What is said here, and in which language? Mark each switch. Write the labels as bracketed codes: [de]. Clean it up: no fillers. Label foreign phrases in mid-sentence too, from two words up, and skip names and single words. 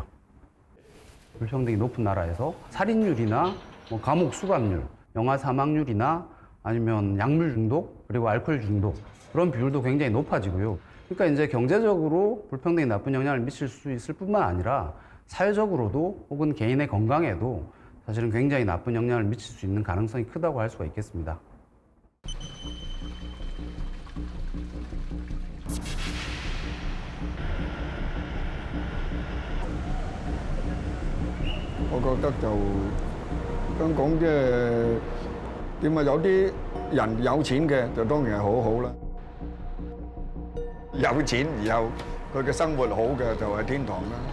[ko] 불평등이 높은 나라에서 살인율이나 뭐 감옥 수감률, 영아 사망률이나 아니면 약물 중독 그리고 알코올 중독 그런 비율도 굉장히 높아지고요. 그러니까 이제 경제적으로 불평등이 나쁜 영향을 미칠 수 있을 뿐만 아니라 사회적으로도 혹은 개인의 건강에도 사실은 굉장히 나쁜 영향을 미칠 수 있는 가능성이 크다고 할 수가 있겠습니다. [yue] 我覺得就香港即係點啊？有啲人有錢嘅就當然係好好啦。有錢然後佢嘅生活好嘅就係天堂啦。